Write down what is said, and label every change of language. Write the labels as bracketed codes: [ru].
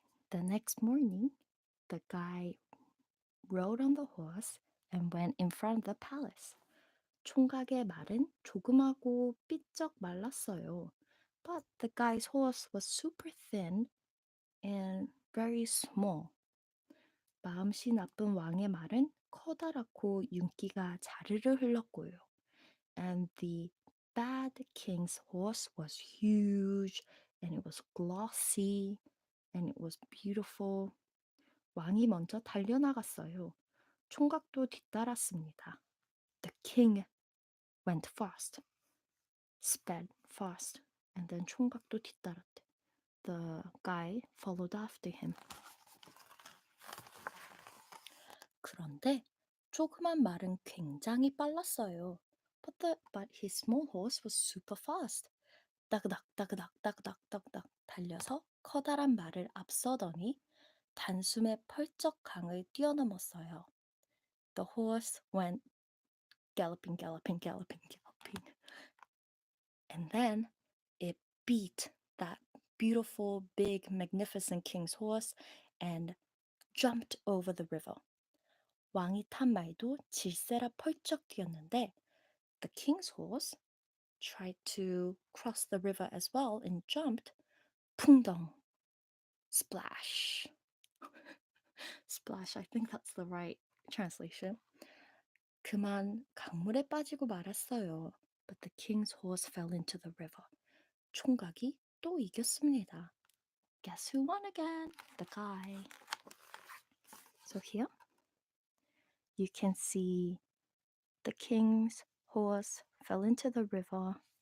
[en] The next morning, the guy rode on the horse and went in front of the palace. [ko] 총각의 말은 조그마고 삐쩍 말랐어요. [en] But the guy's horse was super thin and very small. [ko] 마음씨 나쁜 왕의 말은 커다랗고 윤기가 자르르 흘렀고요. [en] And the bad king's horse was huge and it was glossy and it was beautiful. [ko] 왕이 먼저 달려나갔어요. 총각도 뒤따랐습니다. [en] The king went fast, sped fast, and then [ko] 총각도 뒤따랐대. [en] The guy followed after him. [ko] 그런데 조그만 말은 굉장히 빨랐어요. [en] But his small horse was super fast. [ko] 따그닥 따그닥 따그닥 따그닥 달려서 커다란 말을 앞서더니 단숨에 펄쩍 강을 뛰어넘었어요. [en] The horse went galloping, galloping, galloping, galloping. And then it beat that beautiful, big, magnificent king's horse and jumped over the river. [ko] 왕이 탄 말도 질세라 펄쩍 뛰었는데 [en] the king's horse tried to cross the river as well and jumped. 풍덩. Splash. Splash, I think that's the right translation. [ko] 그만 강물에 빠지고 말았어요. [en] But the king's horse fell into the river. [ko] 총각이 또 이겼습니다. [en] Guess who won again? The guy. So here you can see the king's horse fell into the river.